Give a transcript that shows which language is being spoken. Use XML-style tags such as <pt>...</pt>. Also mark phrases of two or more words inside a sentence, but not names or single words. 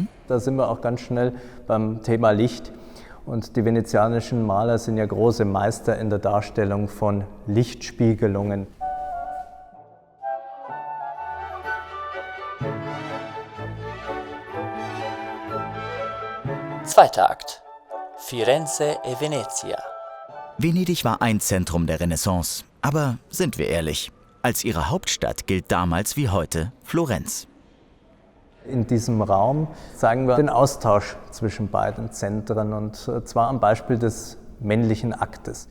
<de>Da sind wir auch ganz schnell beim Thema Licht. Und die venezianischen Maler sind ja große Meister in der Darstellung von Lichtspiegelungen. Zweiter Akt. Firenze e Venezia. Venedig war ein Zentrum der Renaissance. Aber sind wir ehrlich, als ihre Hauptstadt gilt damals wie heute Florenz. In diesem Raum zeigen wir den Austausch zwischen beiden Zentren, und zwar am Beispiel des männlichen Aktes.</de>